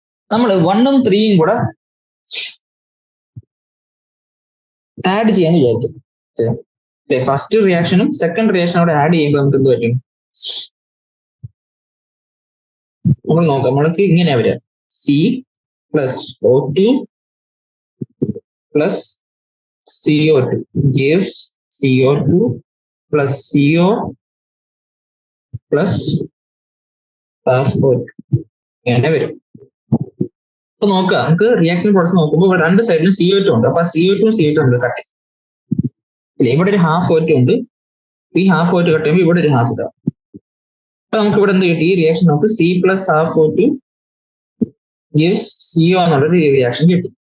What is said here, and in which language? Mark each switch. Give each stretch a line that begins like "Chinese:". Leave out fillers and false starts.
Malayalam: നമ്മൾ 1ഉം 3യും കൂടെ ആഡ് ചെയ്യാന്ന് വിചാരിക്കും. ഫസ്റ്റ് റിയാക്ഷനും സെക്കൻഡ് റിയാക്ഷനും കൂടെ ആഡ് ചെയ്യുമ്പോൾ നമുക്ക് എന്ത് പറ്റും? നമ്മൾ നോക്കാം, നമ്മൾക്ക് ഇങ്ങനെയാ വരിക.
English: C+O2 plus CO2 gives CO2 plus CO plus O2
Malayalam: ഇങ്ങനെ വരും. അപ്പൊ നോക്കുക, നമുക്ക് റിയാക്ഷൻ പ്രോസസ് നോക്കുമ്പോൾ ഇവിടെ രണ്ട് സൈഡിലും CO2 ഉണ്ട്. അപ്പൊ CO2 നമുക്ക് കട്ട് ചെയ്യും. ഇവിടെ ഒരു ഹാഫ് O2 ഉണ്ട്. ഈ ഹാഫ് O2 കട്ട് ചെയ്യുമ്പോൾ ഇവിടെ ഒരു ഹാഫ് ഇടാം. അപ്പൊ നമുക്ക് ഇവിടെ എന്ത് കിട്ടി? ഈ റിയാക്ഷൻ നമുക്ക്
English: C plus half O2 gives CO
Malayalam: എന്നുള്ളൊരു റിയാക്ഷൻ കിട്ടി.